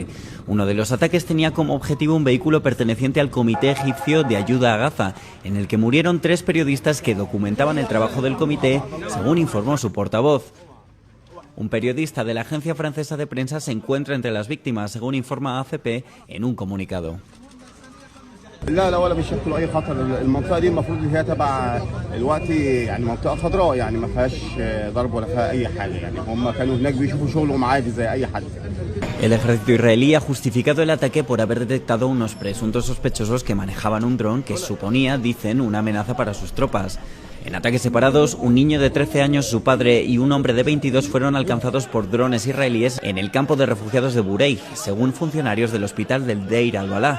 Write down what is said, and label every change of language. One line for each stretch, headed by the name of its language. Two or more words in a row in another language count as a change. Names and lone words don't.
Spanish: Uno de los ataques tenía como objetivo un vehículo perteneciente al Comité Egipcio de Ayuda a Gaza, en el que murieron 3 periodistas que documentaban el trabajo del comité, según informó su portavoz. Un periodista de la agencia francesa de prensa se encuentra entre las víctimas, según informa AFP en un comunicado.
Arabic: لا ولا بيشكلوا اي خطر المنطقه دي المفروض ان هي تبع دلوقتي يعني منطقه خضراء يعني ما فيهاش ضرب ولا فيها اي حاجه يعني هم كانوا هناك بيشوفوا شغلهم عادي زي اي حد.
Spanish: El ejército israelí ha justificado el ataque por haber detectado unos presuntos sospechosos que manejaban un dron que suponía, dicen, una amenaza para sus tropas. En ataques separados, un niño de 13 años, su padre y un hombre de 22 fueron alcanzados por drones israelíes en el campo de refugiados de Bureij, según funcionarios del hospital del Deir al-Balá.